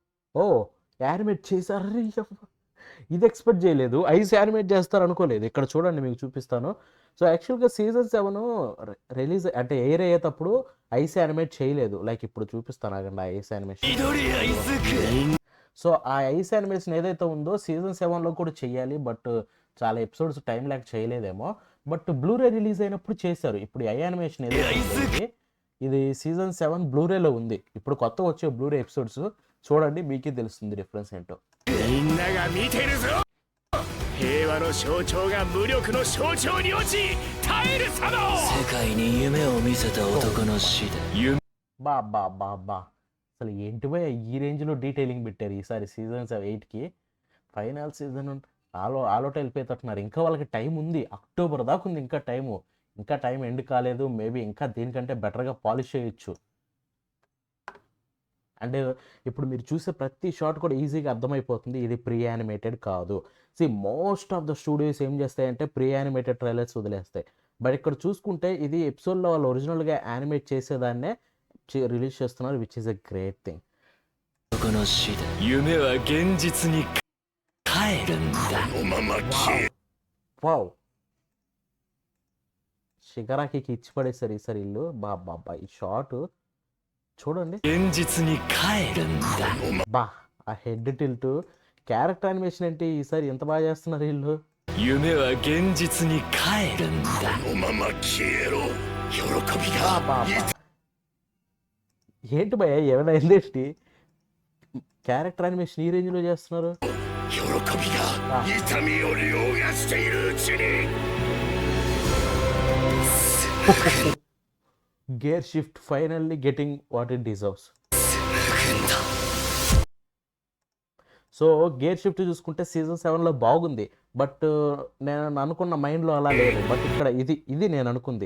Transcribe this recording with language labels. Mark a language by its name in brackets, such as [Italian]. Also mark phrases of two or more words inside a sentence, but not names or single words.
[Telugu] ఓ యానిమేట్ చేశారు, ఇది ఎక్స్పెక్ట్ చేయలేదు. ఐస్ యానిమేట్ చేస్తారు అనుకోలేదు. ఇక్కడ చూడండి మీకు చూపిస్తాను. సో యాక్చువల్గా సీజన్ 7 రిలీజ్ అంటే ఎయిర్ అయ్యేటప్పుడు ఐస్ యానిమేట్ చేయలేదు. లైక్ ఇప్పుడు చూపిస్తాను ఆగండి ఆ [English] ice animation. [Japanese] 緑アイズク [Telugu] సో ఆ [English] ice animation [Telugu] ఏదైతే ఉందో సీజన్ 7లో కూడా చెయ్యాలి. బట్ చాలా ఎపిసోడ్స్ టైం లేక చేయలేదేమో. బట్ [English] Blu-ray release [Telugu] అయినప్పుడు చేశారు. ఇప్పుడు ఐ యానిమేషన్ ఏదైతే ఉందో ఇది సీజన్ 7 బ్లూరేలో ఉంది. ఇప్పుడు కొత్తగా వచ్చే బ్లూరే ఎపిసోడ్స్ చూడండి, మీకే తెలుస్తుంది డిఫరెన్స్ ఏంటో. [Japanese] みんなが見てるぞ平和の象徴が無力の象徴に落ち耐えるさの世界に夢を見せた男の死で [Telugu] బా బా బా బా అసలు ఏంటి భయ ఈ రేంజ్లో డీటెయిలింగ్ పెట్టారు ఈసారి సీజన్ 8కి. ఫైనల్ సీజన్ ఆలోట వెళ్ళిపోతున్నారు. ఇంకా వాళ్ళకి టైం ఉంది, అక్టోబర్ దాకా ఉంది ఇంకా టైము. ఇంకా టైం ఎండ్ కాలేదు. మేబీ ఇంకా దీనికంటే బెటర్గా పాలిష్ చేయొచ్చు. అండ్ ఇప్పుడు మీరు చూసే ప్రతి షాట్ కూడా ఈజీగా అర్థమైపోతుంది ఇది [English] pre animated [Telugu] కాదు. [English] Most of the studios [Telugu] ఏం చేస్తాయంటే [English] pre animated trailers [Telugu] వదిలేస్తాయి. బట్ ఇక్కడ చూసుకుంటే ఇది ఎపిసోడ్లో వాళ్ళు ఒరిజినల్గా యానిమేట్ చేసేదాన్నే రిలీజ్ చేస్తున్నారు, [English] Which is a great thing. [Japanese] 男の死で夢は現実に帰るんだこのまま消え [Telugu] వావ్, షిగరాకి ఇచ్చి పడేశారు ఈసారి ఇల్లు. బా బా బా ఈ షాట్ చూడండి. [Japanese] 現実に帰るんだ [Telugu] బా ఆ [English] head tilt, character animation [Telugu] ఏంటి ఈసారి ఎంత బాగా చేస్తున్నారు వీళ్ళు. [Japanese] 夢は現実に帰るんだこのまま消えろ喜び బా が బా బా. [Telugu] ఏంటి భయ ఏమైనా ఏంటి [English] character animation [Telugu] ఈ రేంజ్లో చేస్తున్నారు. [Japanese] 喜びが痛みを凌駕しているうちに [English] Gear Shift finally getting what it deserves. [Telugu] సో గేర్ షిఫ్ట్ చూసుకుంటే సీజన్ 7లో బాగుంది. బట్ నేను అనుకున్న మైండ్లో అలా లేదు. బట్ ఇక్కడ ఇది నేను అనుకుంది.